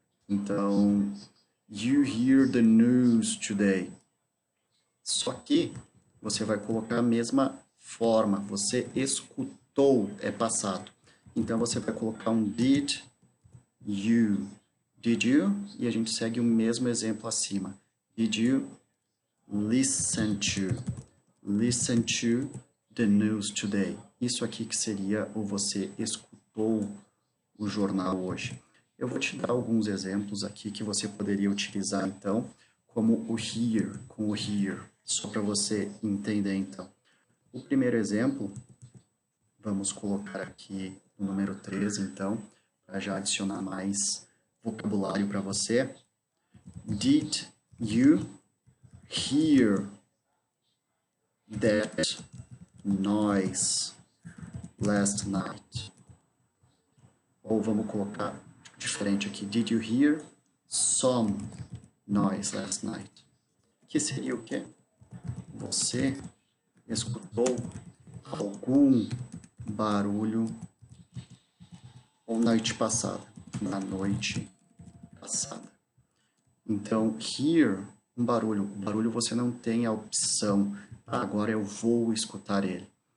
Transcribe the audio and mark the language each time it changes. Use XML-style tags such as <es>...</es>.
<en>Então, you hear the news today.</en> <pt>Só que você vai colocar a mesma forma, você escutou, é passado. Então você vai colocar um</pt> <en>did you. Did you?</en> <pt>E a gente segue o mesmo exemplo acima.</pt> <en>Did you listen to? Listen to the news today.</en> <pt>Isso aqui que seria o você escutou o jornal hoje. Eu vou te dar alguns exemplos aqui que você poderia utilizar, então, como o hear, com o hear, só para você entender, então. O primeiro exemplo, vamos colocar aqui o número 13, então, para já adicionar mais vocabulário para você.</pt> <en>Did you hear that noise last night?</en> <pt>Ou vamos colocar diferente aqui.</pt> <en>Did you hear some noise last night?</en> <pt>Que seria o quê? Você escutou algum barulho ou noite passada? Na noite passada. Então, hear, um barulho. O barulho você não tem a opção. Agora eu vou escutar ele.</pt>